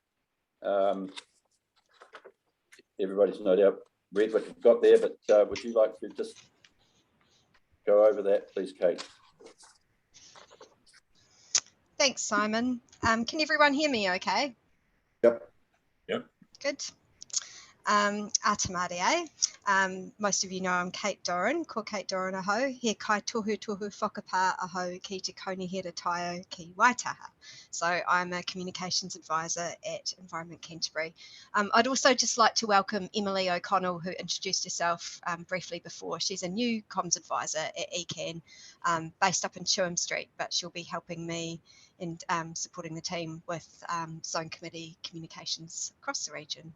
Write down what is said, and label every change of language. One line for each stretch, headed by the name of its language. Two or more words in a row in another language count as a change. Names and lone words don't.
English: Everybody's no doubt read what you've got there, but would you like to just go over that, please, Kate? Thanks, Simon. Can everyone hear me okay? Yep. Yep. Good. Atamare. Most of you know I'm Kate Doran,
Māori: ko Kate Doran aho, he kai tohu tohu whakapā aho ki te kaunihera taio ki Waitaha.
English: So I'm a communications advisor at Environment Canterbury. I'd also just like to welcome Emily O'Connell, who introduced herself briefly before. She's a new comms advisor at ECAN, based up in Cwms Street, but she'll be helping me in supporting the team with zone committee communications across the region.